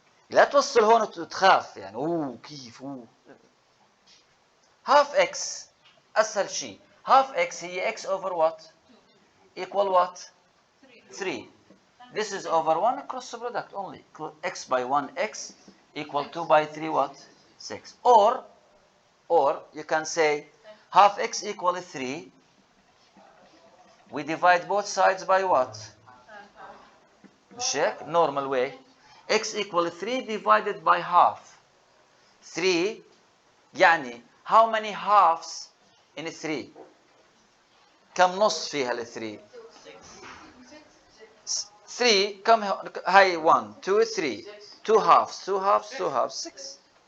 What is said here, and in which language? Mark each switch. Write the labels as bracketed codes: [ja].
[ar] لا توصل هون وتخاف يعني كيف [en] half x [ar] أسهل شيء. [en] half x هي x over what? Equal what? 3. This is over 1 cross product only. X by 1x equal 2 by 3 what? 6. Or you can say half x equal 3. We divide both sides by what? Check. Normal way. X equal 3 divided by half. 3 [ar] يعني [en] how many halves in 3? [ar] كم نص فيها ال 3؟ 3 كم هاي 1 2 3 [en] 2 halves 2 halves 2 halves [ar] 6.